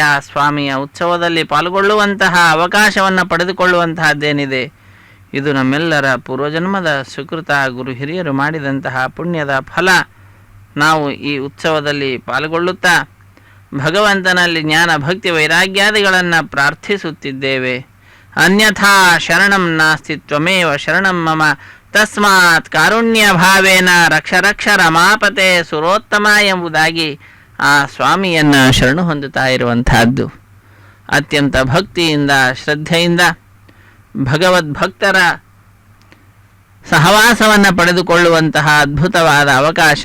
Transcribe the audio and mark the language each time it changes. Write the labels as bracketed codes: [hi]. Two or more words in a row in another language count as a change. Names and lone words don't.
[kn] ಸ್ವಾಮಿಯ ಉತ್ಸವದಲ್ಲಿ ಪಾಲ್ಗೊಳ್ಳುವಂತಹ ಅವಕಾಶವನ್ನು ಪಡೆದುಕೊಳ್ಳುವಂತಹದ್ದೇನಿದೆ, ಇದು ನಮ್ಮೆಲ್ಲರ ಪೂರ್ವಜನ್ಮದ ಸುಕೃತ, ಗುರು ಹಿರಿಯರು ಮಾಡಿದಂತಹ ಪುಣ್ಯದ ಫಲ. ನಾವು ಈ ಉತ್ಸವದಲ್ಲಿ ಪಾಲ್ಗೊಳ್ಳುತ್ತಾ ಭಗವಂತನಲ್ಲಿ ಜ್ಞಾನ ಭಕ್ತಿ ವೈರಾಗ್ಯಾದಿಗಳನ್ನು ಪ್ರಾರ್ಥಿಸುತ್ತಿದ್ದೇವೆ. [sa] ಅನ್ಯಥಾ ಶರಣಂ ನಾಸ್ತಿ ತ್ವಮೇವ ಶರಣಂ ಮಮ ತಸ್ಮಾತ್ ಕಾರುಣ್ಯ ಭಾವೇನ ರಕ್ಷ ರಕ್ಷ ರಮಾಪತೆ ಸುರೋತ್ತಮ [kn] ಎಂಬುದಾಗಿ ಆ ಸ್ವಾಮಿಯನ್ನು ಶರಣು ಹೊಂದುತ್ತಾ ಇರುವಂತಹದ್ದು. ಅತ್ಯಂತ ಭಕ್ತಿಯಿಂದ ಶ್ರದ್ಧೆಯಿಂದ ಭಗವದ್ಭಕ್ತರ ಸಹವಾಸವನ್ನು ಪಡೆದುಕೊಳ್ಳುವಂತಹ ಅದ್ಭುತವಾದ ಅವಕಾಶ.